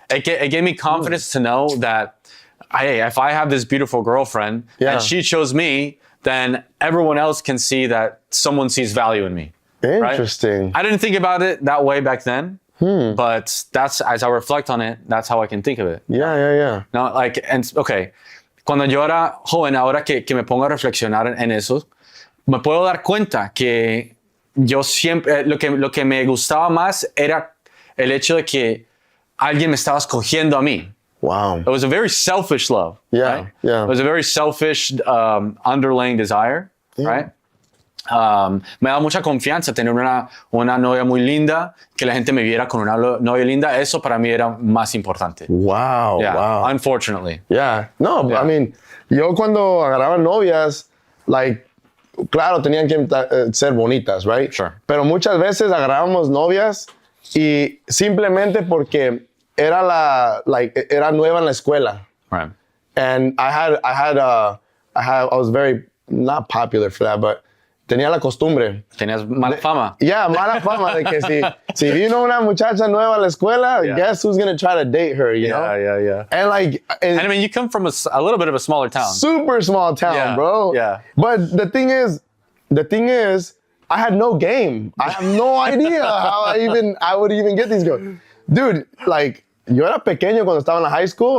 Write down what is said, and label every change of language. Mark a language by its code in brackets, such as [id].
[en] It gave me confidence to know that, hey, if I have this beautiful girlfriend and she chose me, then everyone else can see that someone sees value in me. Interesting. Right? I didn't think about it that way back then, but that's, as I reflect on it, that's how I can think of it. Yeah. No, like, and okay, [es] cuando yo era joven, ahora que me pongo a reflexionar en eso, me puedo dar cuenta que yo siempre, lo que me gustaba más era el hecho de que alguien me estaba escogiendo a mí. [en] Wow. It was a very selfish love. Yeah, right? yeah. It was a very selfish underlying desire, right? [es] Me da mucha confianza tener una novia muy linda, que la gente me viera con una novia linda. Eso para mí era más importante. [en] Wow, Yeah, wow. unfortunately. Yeah. No, Yeah. I mean, [es] yo cuando agarraba novias, like, claro, tenían que ser bonitas, [en] right? Sure. [es] Pero muchas veces agarrábamos novias y simplemente porque era nueva en la escuela. [en] Right. And I was very, not popular for that, but [es] tenía la costumbre. Tenías mala fama. Yeah, mala fama de que si vino una muchacha nueva a la escuela, [en] guess who's gonna try to date her, you know? Yeah. And like, And I mean, you come from a little bit of a smaller town. super small town, Yeah, bro. yeah. But the thing is, I had no game. I have no idea how I would even get these girls. Dude, like, [es] yo era pequeño cuando estaba en la [en] high school.